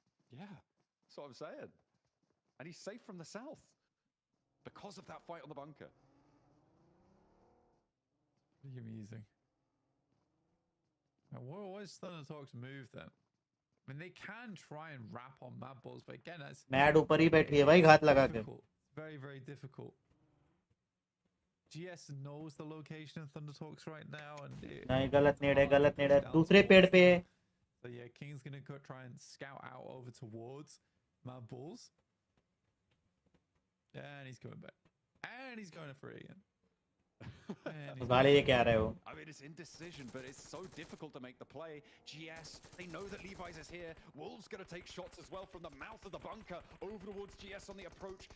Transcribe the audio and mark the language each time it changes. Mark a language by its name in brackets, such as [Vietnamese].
[English] Yeah, that's what I'm saying. And he's safe from the south because of that fight on the bunker. Pretty amusing. Now, what is Thunder Talk's move then? I mean, they can try and wrap on Mad Balls, but again, that's [Hindi] mad ऊपर ही बैठी है भाई घात लगा के। [English] Very, very difficult. GS knows the location of Thunder Talks right now, and [Hindi] नहीं गलत नेड है दूसरे पेड़ पे। [English] So yeah, King's gonna go try and scout out over towards Mad Bulls, and he's coming back, and he's going for it again. I mean, it's indecision, but it's so difficult to make the play. GS, they know that Levi's is here. Wolves gonna take shots as well from the mouth of the bunker over towards GS on the approach.